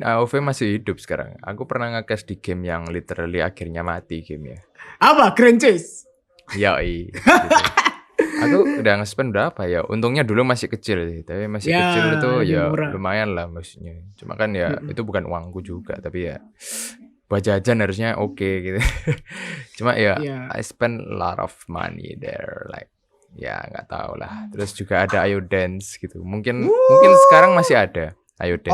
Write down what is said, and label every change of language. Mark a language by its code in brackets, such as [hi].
[id] AOV masih hidup sekarang. Aku pernah nge-cash di game yang literally akhirnya mati gamenya. Apa? Grand Chase? Yoi. Gitu. Aku udah nge-spend berapa ya? Untungnya dulu masih kecil sih. Tapi masih kecil itu ya murah. Lumayan lah maksudnya. Cuma kan ya itu bukan uangku juga. Tapi ya buat jajan harusnya oke gitu. Cuma [en] I spend a lot of money there. [id] Like ya nggak tahu lah. Terus juga ada Ayo Dance gitu. Mungkin sekarang masih ada Ayo Dance.